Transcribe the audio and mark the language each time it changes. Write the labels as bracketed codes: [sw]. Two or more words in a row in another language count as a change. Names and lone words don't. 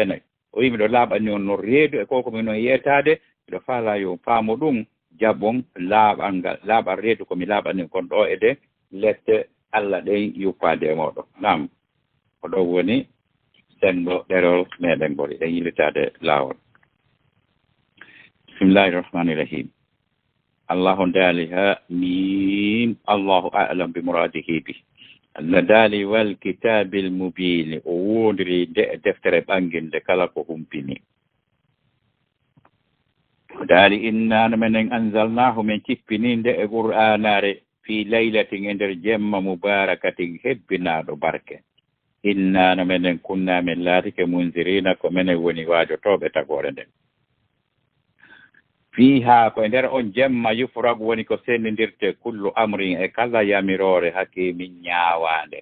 [ff] fenay o wi miɗo laaɓani on no reedu e ko komi noon yeetade miɗo faala yo faamo ɗum jaɓɓon laaɓal reedu komi laaɓani kon ɗo e de lette Allah ɗen yuppade e moɗo nam ko ɗo woni sengo ɗerol meɗen gol ɗen yillitade laawol [ar] بسم الله الرحمن الرحيم [ff] Allahu daali [ar] حم الله أعلم بمراده [ff] bi Allah daali [ar] والكتاب المبين [ff] o wondiri deftere ɓanginde kala ko humpini daali inna menen anzalnahu min cippininde e qur'anare [ar] في ليلة [ff] e nder jemma mubarakatin hebbinaɗo barke inna menen kunna min laatike munzirina ko menen woni waajotoɓe tagore nden fiha ko e nder on jemma yufragu woni ko sendidirte [ar] كل أمر [ff] e kala yamirore hakimin ñaawande